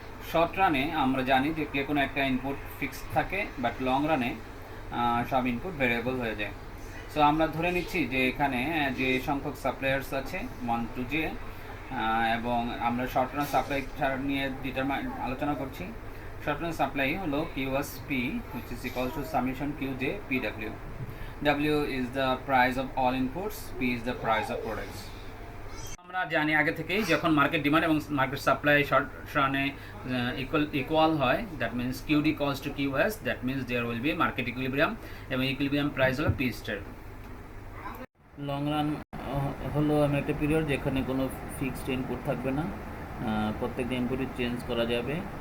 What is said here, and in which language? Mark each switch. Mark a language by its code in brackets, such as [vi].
[bn] Short রানে আমরা জানি যে যে কোনো একটা ইনপুট ফিক্সড থাকে, বাট লং রানে সব ইনপুট ভেরিয়েবল হয়ে যায়। সো আমরা ধরে নিচ্ছি যে এখানে যে সংখ্যক সাপ্লায়ার্স আছে 1 to j, এবং আমরা শর্ট রান সাপ্লাই নিয়ে আলোচনা করছি। শর্ট রান সাপ্লাই হলো QSP, [en] which is equals to summation QJ PW. W is the price of all inputs, P is the price of products. [bn] আমরা জানি আগে থেকেই যখন মার্কেট ডিমান্ড এবং মার্কেট সাপ্লাই শর্ট রানে ইকুয়াল হয়, that means QD equals to QS, that means there will be market equilibrium এবং equilibrium price হলো P স্টার। লং রান হলো এমন একটা পিরিয়ড যেখানে কোনো ফিক্সড ইনপুট থাকবে না, প্রত্যেকটা ইনপুটই চেঞ্জ করা যাবে।